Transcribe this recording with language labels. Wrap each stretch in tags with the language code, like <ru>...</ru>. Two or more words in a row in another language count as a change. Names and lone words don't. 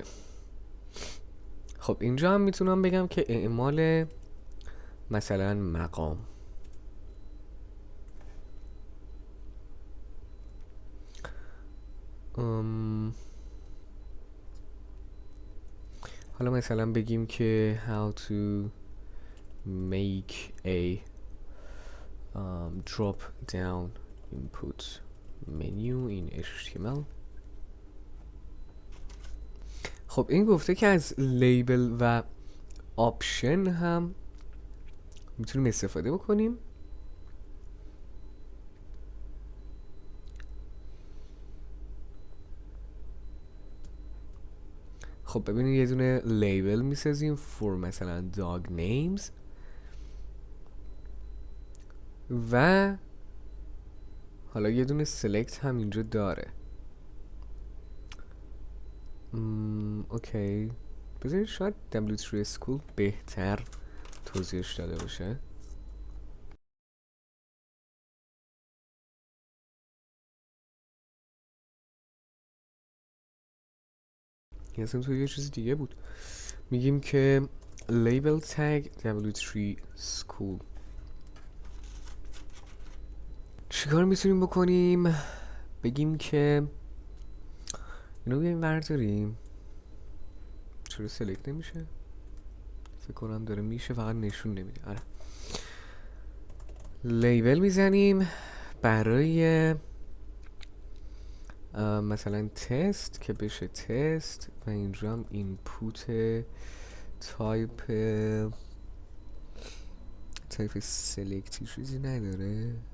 <fa>خب اینجا هم میتونم بگم که اعمال مثلا مقام حالا مثلا بگیم که</fa> <en>how to make a drop down input menu in HTML.</en> <fa>خب این گفته که از لیبل و آپشن هم میتونیم استفاده بکنیم. خب ببینید یه دونه لیبل میسازیم for مثلا</fa> <en>dog names</en> <fa>و حالا یه دونه select هم اینجا داره. اوکی بذارید شاید W3 school بهتر توضیحش داده باشه. این اصلا توی یه چیز دیگه بود. میگیم که</fa> <en>label tag W3 school.</en> <fa>چیکار میتونیم بکنیم؟ بگیم که اینو بیاییم ورداریم. چرا سلکت نمیشه؟ فکر کنم داره میشه فقط نشون نمیده. آره لیبل میزنیم برای مثلا تست که بشه تست و اینجا هم</fa> <en>input type</en> <fa>سلکتی چیزی نداره.</fa>